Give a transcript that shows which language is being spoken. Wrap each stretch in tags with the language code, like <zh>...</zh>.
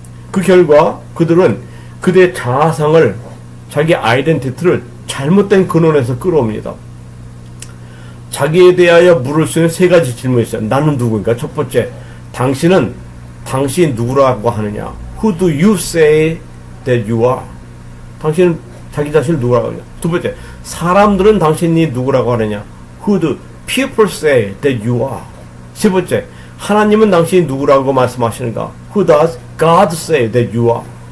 <ko>그 결과 그들은 그들의 자아상을 자기 아이덴티티를 잘못된 근원에서 끌어옵니다. 자기에 대하여 물을 수 있는 세 가지 질문이 있어요. 나는 누구인가? 첫 번째, 당신이 누구라고 하느냐?</ko> <en>Who do you say that you are?</en> <ko>당신은 자기 자신을 누구라고 하느냐? 두 번째, 사람들은 당신이 누구라고 하느냐?</ko> <en>Who do people say that you are?</en> <ko>세 번째, 하나님은 당신이 누구라고 말씀하시는가?</ko> <en>Who does God say that you are?</en>